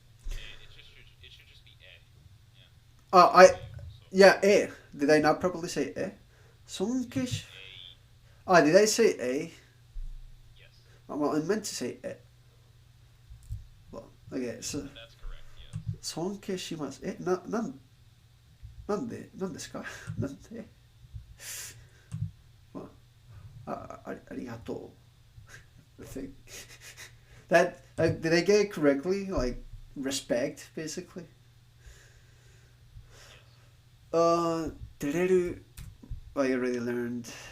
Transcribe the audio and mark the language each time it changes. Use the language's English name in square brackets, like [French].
[English] It should just be a. Yeah. Oh, yeah, Did I not properly say Sonkish. A. Did I say a? Yes. Well, I meant to say Well, okay, so That's correct. Yes. [Japanese] 尊敬します。なんですかなんでまありがとう。 [English] I think. That, did I get it correctly? Like, respect, basically? Yes. 照れる I already learned.